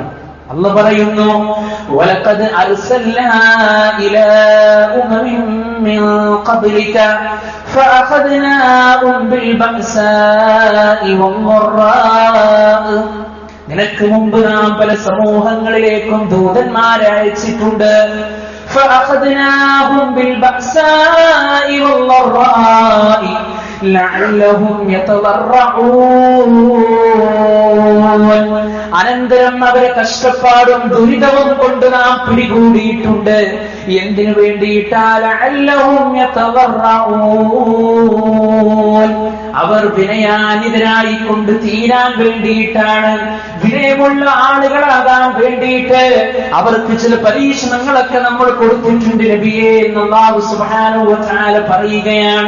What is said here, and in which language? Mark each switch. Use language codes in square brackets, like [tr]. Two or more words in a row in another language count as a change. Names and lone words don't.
[ml] അല്ലാഹു പറയുന്നു, [ar] ولقد أرسلنا إلى أمم من قبلك فأخذناهم بالبأساء والضراء. [ml] നിനക്ക് മുമ്പ് നാം പല സമൂഹങ്ങളിലേക്കും ദൂതന്മാരെ അയച്ചിട്ടുണ്ട്. [ar] فأخذناهم بالبأساء والضراء لعلهم يتضرعون. [ml] അനന്തരം അവരെ കഷ്ടപ്പാടും ദുരിതവും കൊണ്ട് നാം പിടികൂടിയിട്ടുണ്ട്. എന്തിനു വേണ്ടിയിട്ടാൽ [ar] لعلهم يتضرعون, [ml] അവർ വിനയാന്വിതരായി കൊണ്ട് തീരാൻ വേണ്ടിയിട്ടാണ്, വിനയമുള്ള ആളുകളാകാൻ വേണ്ടിയിട്ട് അവർക്ക് ചില പരീക്ഷണങ്ങളൊക്കെ നമ്മൾ കൊടുത്തിട്ടുണ്ട് നബിയേ എന്ന് അല്ലാഹു [ar] سبحانه وتعالى [ml] പറയുകയാണ്.